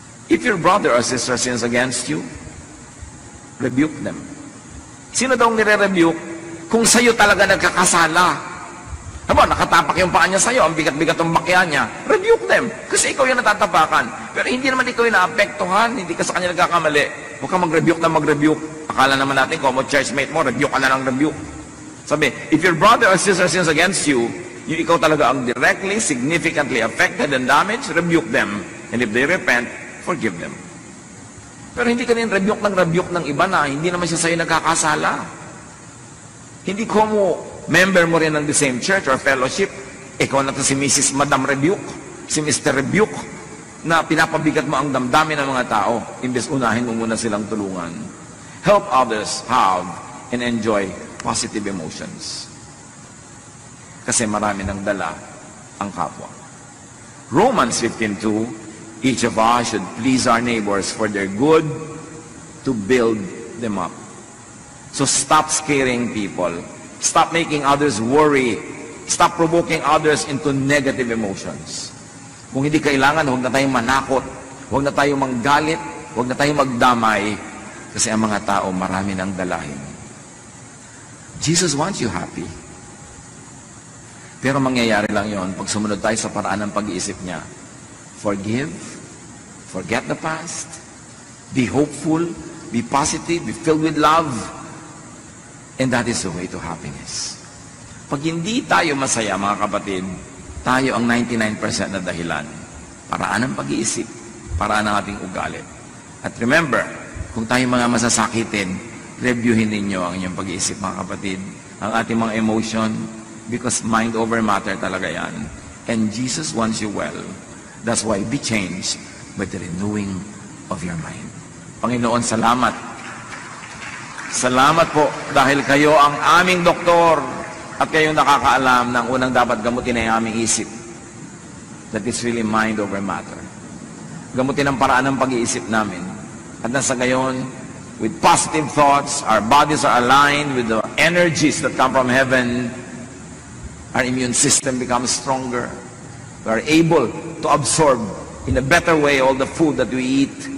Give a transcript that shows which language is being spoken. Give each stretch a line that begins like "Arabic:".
English: If your brother or sister sins against you, rebuke them.
Filipino: Sino daw nire-rebuke? Kung sa'yo talaga nagkakasala. Haba, nakatapak yung paa niya sa'yo, ang bigat-bigat ang bakya niya.
English: Rebuke them.
Filipino: Kasi ikaw yung natatapakan. Pero hindi naman ikaw yung naapektuhan, hindi ka sa kanya nagkakamali. Huwag kang mag-rebuke na mag-rebuke. Akala naman natin, kung mo churchmate mo, rebuke ka na lang rebuke.
English: Sabi, if your brother or sister sins against you,
Filipino: yung ikaw talaga ang
English: directly, significantly affected and damaged, rebuke them. And if they repent, forgive them.
Filipino: Pero hindi ka rin rebuke ng iba na hindi naman siya sa'yo nagkakasala. Hindi ko mo member mo rin ng the same church or fellowship, ikaw na to si Mrs. Madam Rebuke, si Mr. Rebuke, na pinapabigat mo ang damdamin ng mga tao, imbes unahin mo muna silang tulungan.
English: Help others have and enjoy positive emotions.
Filipino: Kasi marami ng dala ang kapwa.
English: Romans 15:2, each of us should please our neighbors for their good, to build them up. So stop scaring people. Stop making others worry. Stop provoking others into negative emotions.
Filipino: Kung hindi kailangan, huwag na tayong manakot. Huwag na tayong manggalit. Huwag na tayong magdamay. Kasi ang mga tao, marami ng dalahin.
English: Jesus wants you happy.
Filipino: Pero mangyayari lang yon pag sumunod tayo sa paraan ng pag-iisip niya.
English: Forgive. Forget the past. Be hopeful. Be positive. Be filled with love. And that is the way to happiness.
Filipino: Pag hindi tayo masaya, mga kapatid, tayo ang 99% na dahilan. Paraan ng pag-iisip, paraan ng ating ugali. At remember, kung tayo mga masasakitin, reviewin ninyo ang inyong pag-iisip, mga kapatid, ang ating mga emotion, because mind over matter talaga yan.
English: And Jesus wants you well. That's why be changed by the renewing of your mind.
Filipino: Panginoon, salamat. Salamat po dahil kayo ang aming doktor at kayong nakakaalam ng unang dapat gamutin ay aming isip.
English: That is really mind over matter.
Filipino: Gamutin ang paraan ng pag-iisip namin. At nasa gayon,
English: with positive thoughts, our bodies are aligned with the energies that come from heaven. Our immune system becomes stronger. We are able to absorb in a better way all the food that we eat.